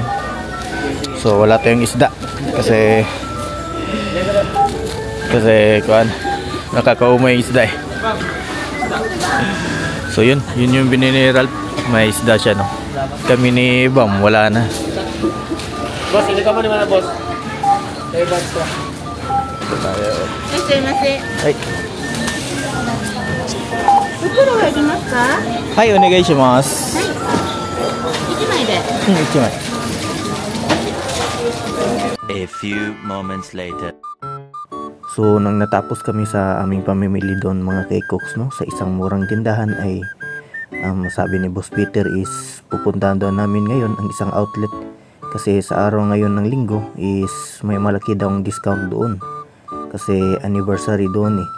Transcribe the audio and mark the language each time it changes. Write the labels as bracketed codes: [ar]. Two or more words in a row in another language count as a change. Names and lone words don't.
[tl] So wala tayong isda kasi nakakaumay isda eh. So yun yung binili ni Ralph. May isda siya, no? Kami ni Bam wala na. Boss, ili ka mo naman na, boss. Kaya boss ko. Ay. [ja] 袋はいりますか？はい、お願いします。 1枚で。 1枚。 [en] A few moments later. [tl] So nang natapos kami sa aming pamimili doon mga K-Cooks, no, sa isang murang tindahan ay sabi ni Boss Peter is pupuntahan doon namin ngayon ang isang outlet kasi sa araw ngayon ng linggo is may malaki daw discount doon kasi anniversary doon eh.